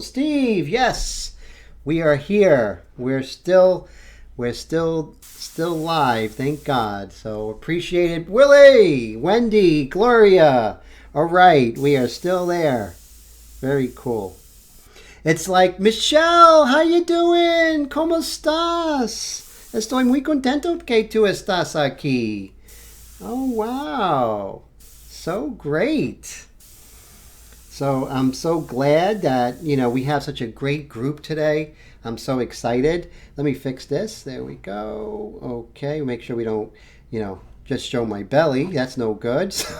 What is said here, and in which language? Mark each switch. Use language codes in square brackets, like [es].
[en] Steve, yes, we are here. We're still live. Thank God. So appreciate it. Willie, Wendy, Gloria. All right, we are still there. Very cool. It's like, Michelle, how you doing? [es] ¿Cómo estás? Estoy muy contento que tú estás aquí. [en] Oh, wow. So great. So I'm so glad that, we have such a great group today. I'm so excited. Let me fix this. There we go. Okay, make sure we don't, just show my belly. That's no good.